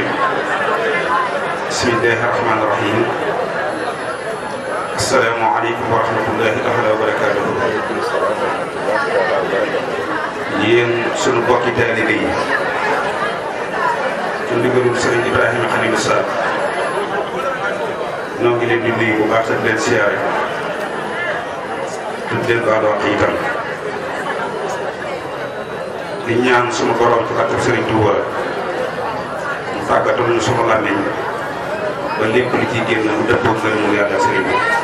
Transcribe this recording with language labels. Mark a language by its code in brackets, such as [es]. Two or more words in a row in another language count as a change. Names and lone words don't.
[ar] بسم الله الرحمن الرحيم. السلام عليكم ورحمة الله تعالى وبركاته. [wo] yéen sunu bokki taalibe yi ci ndigalul Sëriñ Ibrahima Khalil Sarr noo ngi leen di nuyu bu baax ak leen siyaare tuddee ko àll itam di ñaan sunu borom ci kàttan Sëriñ Tuuba mu tàggatal ñu sunu làmmiñ ba lépp li ciy génn mu dëppoo ak mu yàlla sëriñ bi